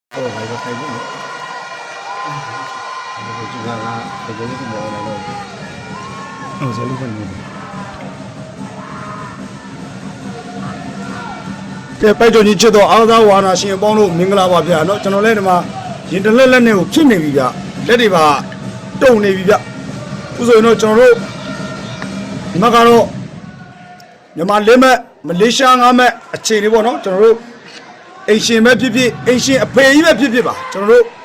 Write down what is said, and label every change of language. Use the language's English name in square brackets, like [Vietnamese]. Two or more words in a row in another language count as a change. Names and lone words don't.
[Chinese] 哦，还有个开幕。就看看，这个是么来了？哦，这里边有。 [Burmese] ကဲပိုက်တော်ကြီးချစ်တော်အားသာဝါနာရှင်ပေါင်းလို့မင်္ဂလာပါဗျာเนาะကျွန်တော်လည်းဒီမှာရင်တလက်လက်နဲ့ကိုဖြစ်နေပြီဗျလက်တွေပါတုံနေပြီဗျအခုဆိုရင်တော့ကျွန်တော်တို့ဒီမှာကတော့မြန်မာ၄မှတ်မလေးရှား၅မှတ်အခြေအနေပေါ့เนาะကျွန်တော်တို့အိမ်ရှင်ပဲဖြစ်ဖြစ်အိမ်ရှင်အဖေကြီးပဲဖြစ်ဖြစ်ပါကျွန်တော်တို့